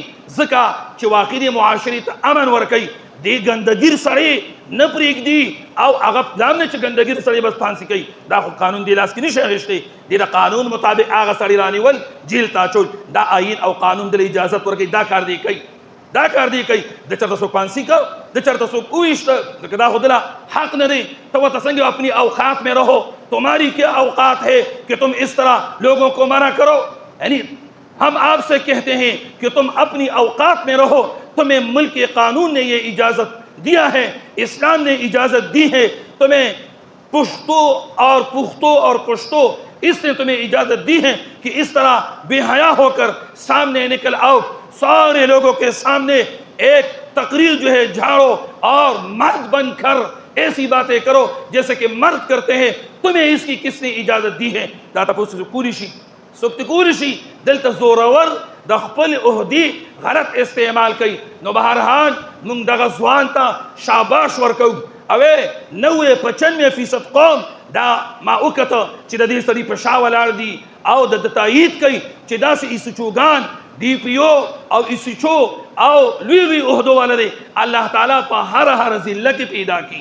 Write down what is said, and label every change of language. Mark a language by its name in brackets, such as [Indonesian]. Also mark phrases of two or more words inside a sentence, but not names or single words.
[Pashto] ځکه چې واقعي معاشرې ته امن ورکوي. دې ګندګیر سړی نه پرېږدي او هغه دا نه چې ګندګیر سړی بس پانسي کوي، دا خو قانون دې لاس کې نشي اخیستی. د قانون مطابق هغه سړی رانیول جیل ته اچول، دا آیین او قانون دې اجازت ورکوي. دا کار دی کوي، دا کار دی کوي. د چرته څوک پانسي کو، د چرته څوک وویشته، ځکه دا خو دله حق نه دی. [Urdu] تو [Pashto] ورته څنګه [Urdu] اپنی اوقات میں رہو، تمہاری کیا اوقات ہے کہ تم اس طرح لوگوں کو منع کرو. یعنی ہم آپ سے کہتے ہیں کہ تم اپنی اوقات میں رہو. تمہیں ملک قانون نے یہ اجازت دیا ہے، اسلام نے اجازت دی ہے. تمہیں پشتو اور پختو اور پشتو اس نے تمہیں اجازت دی ہے کہ اس طرح بے حیا ہو کر سامنے نکل آؤ، سارے لوگوں کے سامنے ایک تقریر جو ہے جھاڑو اور مرد بن کر ایسی باتیں کرو جیسے کہ مرد کرتے ہیں. تمہیں اس کی کس نے اجازت دی ہے؟ [Pashto] دا تاسو کولی شي څوک کولی شي دلته زورور د خپل عهدې غلط استعمال کوي. نو بهرحال موږ دغه ځوان ته شاباش ورکوو. اوې 95% قوم دا ما وکته چې د دې سړي په شا ولاړ دي او د تایید کوي چې داسې ایسیچوګان DPO او ایسیچو او لوی لوی عهدو والا دی الله تعالی په هر ضلع کې پیدا کی.